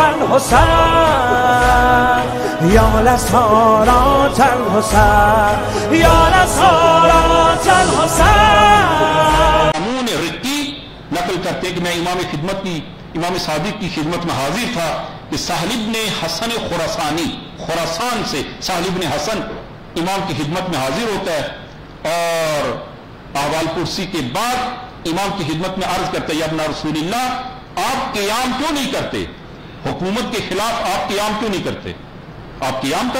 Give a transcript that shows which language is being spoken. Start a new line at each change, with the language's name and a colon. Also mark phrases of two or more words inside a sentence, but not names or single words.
Arabic: الحسین یا نصارات الحسین یا نصارات الحسین.
Urdu: امون رقی نقل کرتے کہ میں امام صادق کی خدمت میں حاضر تھا کہ سہل ابن حسن خراسانی، خراسان سے سہل ابن حسن امام کی خدمت میں حاضر ہوتا ہے اور احوال کرسی کے بعد امام کی خدمت میں عرض کرتا ہے
Arabic: یا ابن رسول اللہ
Urdu: آپ قیام کیوں نہیں کرتے، حکومت کے خلاف آپ قیام کیوں نہیں کرتے، آپ قیام کریں.